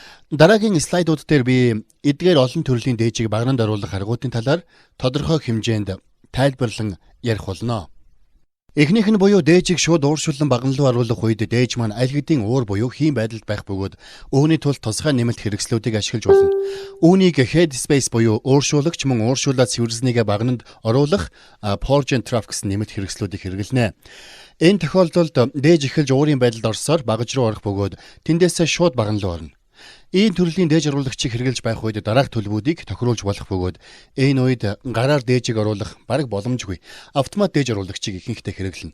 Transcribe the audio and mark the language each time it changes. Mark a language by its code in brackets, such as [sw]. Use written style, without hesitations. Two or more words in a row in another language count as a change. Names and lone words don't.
[mn] Дараагийн слайдууд дээр би эдгээр олон төрлийн дээжийг багнанд оруулах аргуудын талаар тодорхой хэмжээнд тайлбарлан ярих болно. Эхнийх нь буюу дээжийг шууд ууршуулсан баган руу оруулах үед дээж маань аль хэдийн уур буюу хийм байдалд байх бөгөөд үүний тулд тусгай нэмэлт хэрэгслүүдийг ашиглаж болно. Үүнийг [en] head space [mn] буюу ууршуулагч мөн ууршуулаад цэвэрлснийгээ багнанд оруулах [en] forge and trap [mn] гэсэн нэмэлт хэрэгслүүдийг хэрэглэнэ. Энэ тохиолдолд дээж эхэлж уурын байдалд орсоор багаж руу орох бөгөөд тэндээсээ шууд баган руу орно. Ийм төрлийн дээж оруулагчийг хэрэглэж байх үед дараах төлбүүдийг тохируулж болох бөгөөд энэ үед гараар дээжийг оруулах бараг боломжгүй автомат дээж оруулагчийг ихэнхдээ хэрэглэнэ.